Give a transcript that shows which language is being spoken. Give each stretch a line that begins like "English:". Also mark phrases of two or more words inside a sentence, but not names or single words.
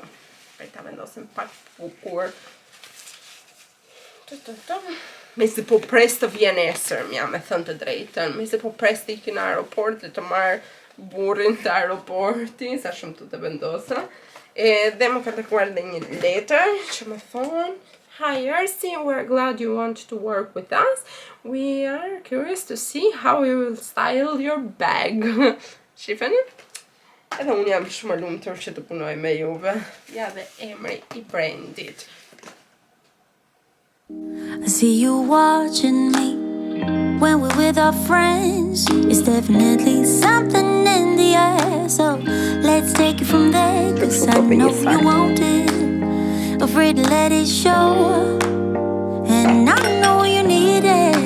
Albanian: Për ta vendosim pak bukur. Mesi po pres të vjen nesër, me thënë të drejtën. Mesi po pres të ikin në aeroport dhe të marrë burrin të aeroporti, sa shumë të vendosa. Dhe më ka dërguar dhe një letër që më thonë: Hi Ersi,
English: we're glad you want to work with us. We are curious to see how you will style your bag.
Albanian: Shifeni? Edhe unë jam shumë lumtur që të punoj me juve. Ja dhe emri I brandit.
English: I see you watching me when we're with our friends. It's definitely something in the air. So let's take it from there, 'cause I know you want it. Afraid to let it show, and I know you need it.